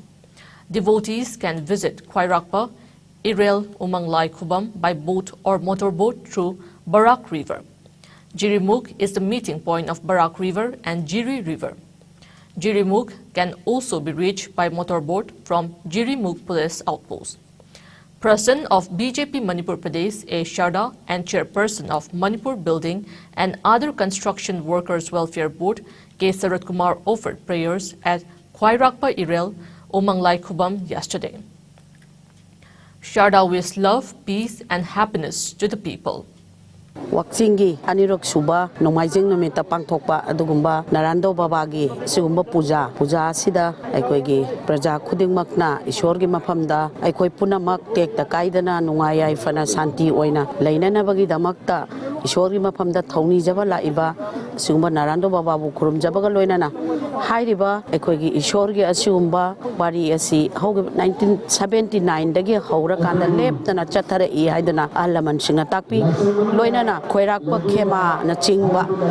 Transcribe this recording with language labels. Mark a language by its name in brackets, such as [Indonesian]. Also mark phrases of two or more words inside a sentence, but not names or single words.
[English] Devotees can visit Khwairakpa Irel Umanglai Khubam by boat or motorboat through Barak River. Jirimuk is the meeting point of Barak River and Jiri River. Jirimuk can also be reached by motorboat from Jirimuk Police Outpost. President of BJP Manipur Pradesh A. Sharda and Chairperson of Manipur Building and Other Construction Workers Welfare Board K. Sarat Kumar offered prayers at Khwairakpa Irel Umanglai Khubam yesterday. Sharda wished love, peace and happiness to the people. [Manipuri] Wakchingi anirok suba nomaijing nomita pangthokpa adugumba narando babagi sigumba puja sida aikoigi praja khudingmakna ishorgi mafamda aikoi punamak tekta kaidana nungayai fana santi oina leinana bagi damakta ishorgi mafamda thongni jaba laiba sigumba narando bababu khurum jabaga loinana hairiba aikoigi ishorgi asigumba bari asi hoge 1979 dagi haura kanda leptana chathare I haidana alaman singna takpi loinana Khwairakpa Khema na chingba